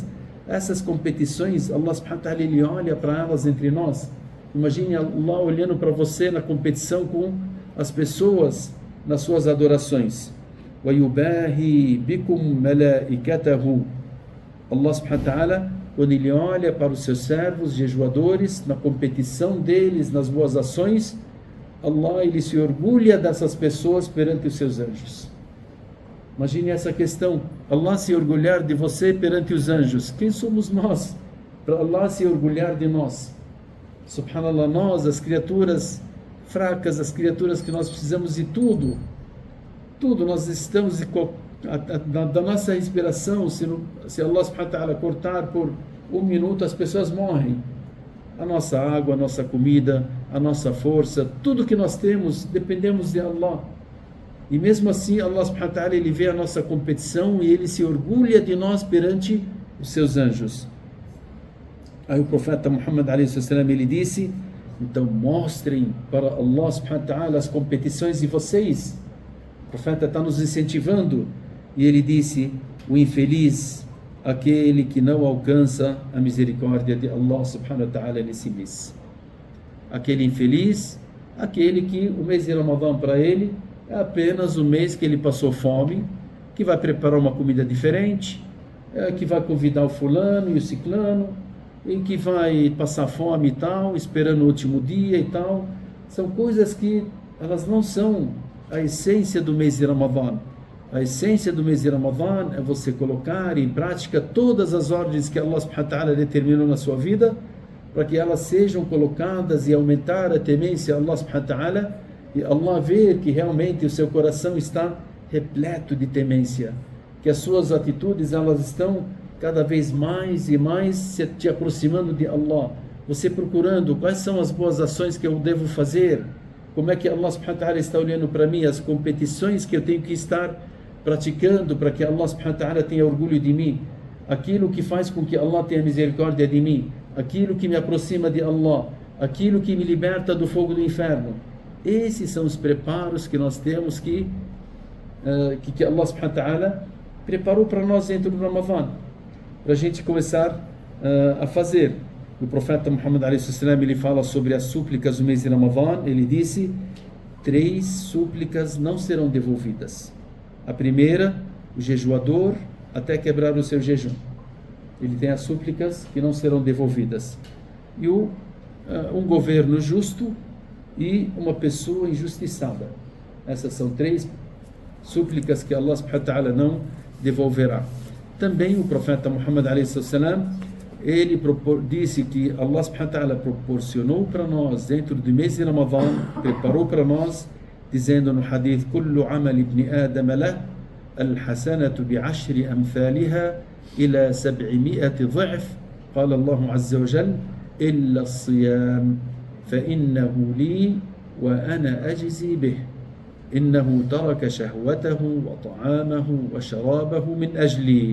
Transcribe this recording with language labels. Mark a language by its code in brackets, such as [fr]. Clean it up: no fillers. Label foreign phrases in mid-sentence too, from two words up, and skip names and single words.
[pt] Essas competições, [ar] الله سبحانه وتعالى, [pt] ele olha para elas entre nós. Imagine Allah olhando para você na competição com as pessoas nas suas adorações. [ar] وَيُبَاهِي بِكُمْ مَلَائِكَتَهُ. [pt] Allah [ar] سبحانه وتعالى [pt] quando ele olha para os seus servos jejuadores, na competição deles, nas boas ações, Allah, ele se orgulha dessas pessoas perante os seus anjos. Imagine essa questão, Allah se orgulhar de você perante os anjos. Quem somos nós para Allah se orgulhar de nós? Subhanallah, nós, as criaturas fracas, as criaturas que nós precisamos de tudo, nós necessitamos da nossa respiração. Se Allah [ar] سبحانه وتعالى [pt] cortar por um minuto, as pessoas morrem. A nossa água, a nossa comida, a nossa força, tudo que nós temos, dependemos de Allah. E mesmo assim, [ar] الله سبحانه وتعالى, [pt] ele vê a nossa competição e ele se orgulha de nós perante os seus anjos. Aí o profeta Muhammad [ar] عليه السلام, [pt] ele disse: então mostrem para Allah [ar] سبحانه وتعالى [pt] as competições de vocês. O profeta está nos incentivando. E ele disse: o infeliz, aquele que não alcança a misericórdia de Allah [ar] سبحانه وتعالى [pt] nesse mês. Aquele infeliz, aquele que o mês de Ramadã para ele é apenas o mês que ele passou fome, que vai preparar uma comida diferente, que vai convidar o fulano e o ciclano, e que vai passar fome e tal, esperando o último dia e tal. São coisas que elas não são a essência do mês de Ramadã. A essência do mês de Ramadã é você colocar em prática todas as ordens que Allah [ar] سبحانه وتعالى [pt] determinou na sua vida, para que elas sejam colocadas e aumentar a temência a Allah [ar] سبحانه وتعالى, [pt] e Allah ver que realmente o seu coração está repleto de temência, que as suas atitudes elas estão cada vez mais e mais te aproximando de Allah. Você procurando quais são as boas ações que eu devo fazer, como é que Allah [ar] سبحانه وتعالى [pt] está olhando para mim, as competições que eu tenho que estar praticando para que Allah [ar] سبحانه وتعالى [pt] tenha orgulho de mim, aquilo que faz com que Allah tenha misericórdia de mim, aquilo que me aproxima de Allah, aquilo que me liberta do fogo do inferno. Esses são os preparos que nós temos que Allah [ar] سبحانه وتعالى [pt] preparou para nós dentro do Ramadã, para a gente começar a fazer. O profeta Muhammad [ar] عليه السلام, [pt] ele fala sobre as súplicas do mês de Ramadã. Ele disse: 3 súplicas não serão devolvidas. A primeira, o jejuador até quebrar o seu jejum, ele tem as súplicas que não serão devolvidas. E um governo justo e uma pessoa injustiçada. Essas são 3 súplicas que Allah [ar] سبحانه وتعالى [pt] não devolverá. Também o profeta Muhammad [ar] عليه السلام, [pt] ele disse que Allah [ar] سبحانه وتعالى [pt] proporcionou para nós dentro do mês de Ramadã, preparou para nós, dizendo no hadith: [ar] كل عمل ابن آدم له الحسنة بعشر أمثالها إلى 700 ضعف. قال الله عز وجل إلا الصيام فإنه لي وأنا أجزي به إنه ترك شهوته وطعامه وشرابه من أجلي.